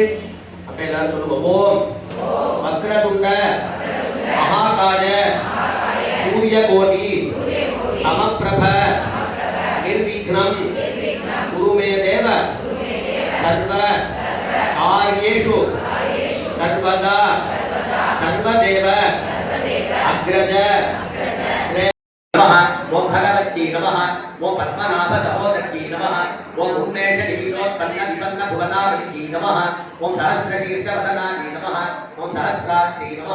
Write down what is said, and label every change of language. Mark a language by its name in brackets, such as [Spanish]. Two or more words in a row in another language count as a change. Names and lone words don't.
[Tamil] அப்ப எல்லாரும் சொல்லுவோம். [Sanskrit] ओम् वक्रतुण्ड महाकाय सूर्यकोटि समप्रभ निर्विघ्नं कुरुमे देव सर्व कार्येषु सर्वदा सर्वदेव अग्रज नमः ओम भगवती नमः ओम पद्मनाभ सहोदरी नमः ओम उन्मेष निमिषोत्पन्न विपन्न भुवनावली नमः ओम सहस्रशीर्षवदनानि नमः ओम सहस्राक्षी नमः